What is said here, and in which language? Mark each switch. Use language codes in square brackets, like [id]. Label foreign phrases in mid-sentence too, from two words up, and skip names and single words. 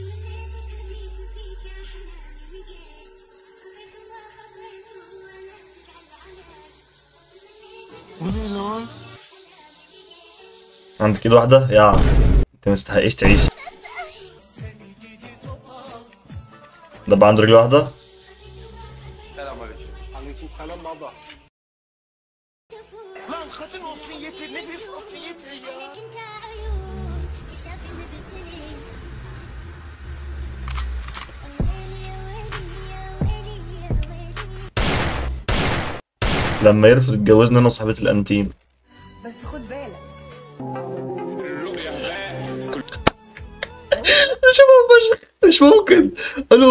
[ar] عندك ايد واحده يا انت مستحقش تعيش. ده بقى عنده رجل واحده. [tr] Selam aleyküm. Aleyküm selam baba. Lan kadın olsun yeter, nefes olsun yeter ya. [ar] لما يرفض يتجوزني انا وصاحبتي الانتيم. بس خد بالك مش ممكن. الو